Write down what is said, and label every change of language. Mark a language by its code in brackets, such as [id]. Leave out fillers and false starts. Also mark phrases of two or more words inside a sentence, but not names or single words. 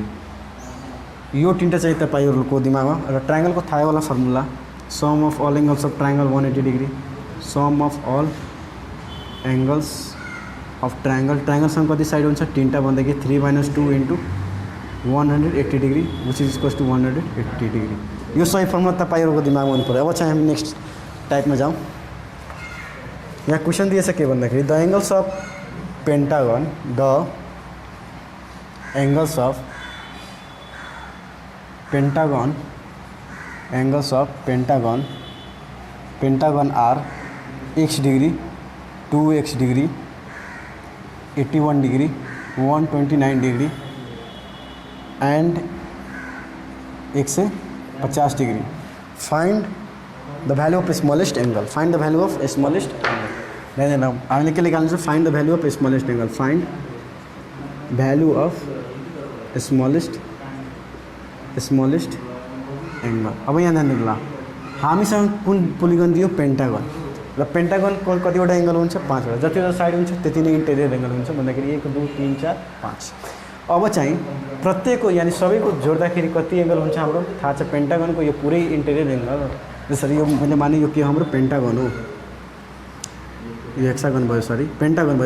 [ne] यो 3टा चाहिँ तपाईँहरूको दिमागमा। र ट्रायङ्गलको थाहा होला फर्मुला [en] sum of all angles of triangle [ne] 180 डिग्री, सम अफ अल एङ्गल्स अफ ट्रायङ्गलसँग कति साइड हुन्छ 3टा भन्दाखेरि 3 - 2 × 180 [en] degree which is equals to 180 degree. [ne] यो सही फर्मुला तपाईँहरूको दिमागमा हुनु पऱ्यो। अब चाहिँ हामी [en] next typeमा [ne] जाउँ। यहाँ क्वेसन दिएछ के भन्दाखेरि [en] the angles of pentagon are x degree, 2x degree, 81 degree, 129 degree and 150 degree. Find the value of smallest angle. Find the value of smallest angle. [ne] हमने के निकाल्नु छ [en] find the value of smallest angle. Find value of smallest angle. [ne] अब यहाँ ध्यान दिनु होला, हामीसँग कुन पोलिगन दियो पेन्टागन, र पेन्टागनको कतिवटा एंगल हुन्छ 5वटा। जतिवटा साइड हुन्छ त्यति नै [en] interior angle [ne] हुन्छ भन्दाखेरि 1 2 3 4 5। अब चाहिँ प्रत्येकको यानी सबैको जोड्दाखेरि कति एंगल हुन्छ हाम्रो थाहा छ। पेन्टागनको यो पुरै [en] interior angle [ne] जसरी यो मैले माने यो के हाम्रो पेन्टागन हो, यो हेक्सागन भयो, सरी पेन्टागन भयो।